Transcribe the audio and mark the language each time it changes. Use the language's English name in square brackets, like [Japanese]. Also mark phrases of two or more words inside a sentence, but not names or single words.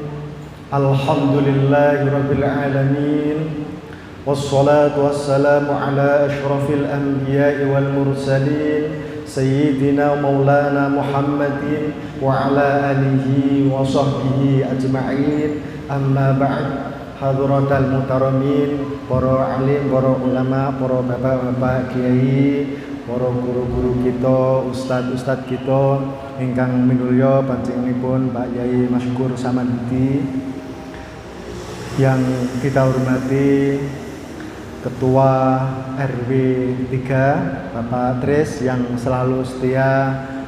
[Arabic] الحمد لله رب العالمين. والصلاة والسلام على أشرف الأنبياء والمرسلين سيدنا مولانا محمد وعلى آله وصحبه أجمعين. أما بعد. حضرات المحترمين, [Javanese] para alim, para ulama, para bapak-bapak kiai, para guru-guru kita, ustadz-ustadz kita ingkang minulya panjenenganipun Pak Yai Masykur Samanhudi, [Indonesian] yang kita hormati Ketua RW 3 Bapak Tris yang selalu setia